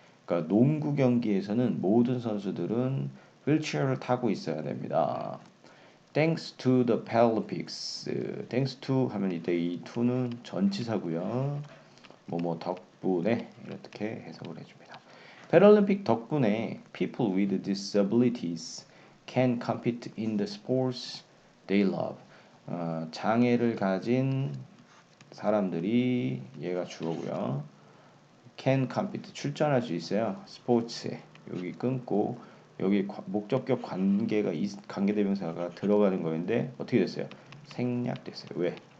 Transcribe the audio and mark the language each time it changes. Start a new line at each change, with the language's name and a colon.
Korean: 그러니까 농구 경기에서는 모든 선수들은 휠체어를 타고 있어야 됩니다.
English: Thanks to the Paralympics. Thanks to
Korean: 하면 이때 이 to는 전치사고요. 뭐뭐 덕분에 이렇게 해석을 해줍니다. 패럴림픽 덕분에
English: people with disabilities can compete in the sports they love.
Korean: 장애를 가진 사람들이 얘가 주어고요. can compete 출전할 수 있어요. 스포츠에 여기 끊고 여기 목적격 관계대명사가 들어가는 거인데 어떻게 됐어요? 생략됐어요. 왜?